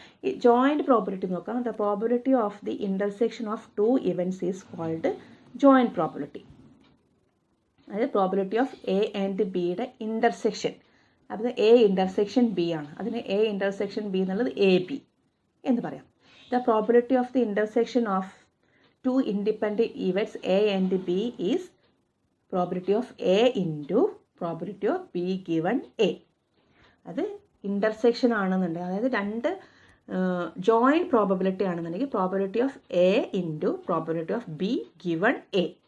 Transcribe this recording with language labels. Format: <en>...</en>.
<ml>ഈ joint probability നോക്കാം.</ml> <en>The probability of the intersection of two events is called joint probability.</en> <ml>അതായത് probability of A and ബിയുടെ intersection, അത് A intersection B ആണ്. അതിന് A intersection B എന്നുള്ളത് A B എന്ന് പറയാം.</ml> <en>The probability of the intersection of two independent events A and B is probability of A into probability of B given A.</en> <ml>അത് intersection ആണെന്നുണ്ടെങ്കിൽ, അതായത് രണ്ട് joint probability ആണെന്നുണ്ടെങ്കിൽ</ml> <en>Probability of A into probability of B given A.</en>